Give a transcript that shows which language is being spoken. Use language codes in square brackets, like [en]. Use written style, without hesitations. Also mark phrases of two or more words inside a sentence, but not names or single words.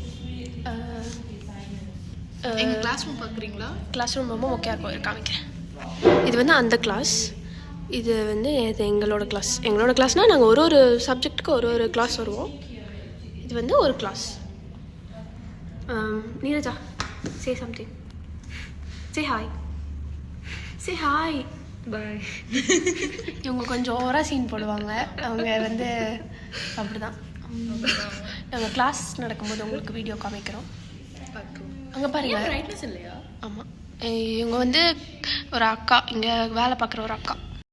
[ta] எங்கள் [en] class room [ta] பார்க்குறீங்களா? [en] class room [ta] ரொம்ப மொக்கையாக இருக்கும். காமிக்கிறேன். இது வந்து அந்த கிளாஸ். இது வந்து இது எங்களோட கிளாஸ். எங்களோட கிளாஸ்னால் நாங்கள் ஒரு சப்ஜெக்ட்டுக்கு ஒரு கிளாஸ் வருவோம். இது வந்து ஒரு கிளாஸ். நீரஜா, [en] say something. Say hi. Say hi. Bye. [ta] இவங்க கொஞ்சம் ஓவராக சீன் போடுவாங்க. அவங்க வந்து அப்படி தான். நாங்கள் கிளாஸ் நடக்கும்போது உங்களுக்கு வீடியோ காமிக்கிறோம். அங்கே பாருங்க. பிரைட்னஸ் இல்லையா? ஆமாம், இவங்க வந்து ஒரு அக்கா, இங்கே வேலை பார்க்குற ஒரு அக்கா.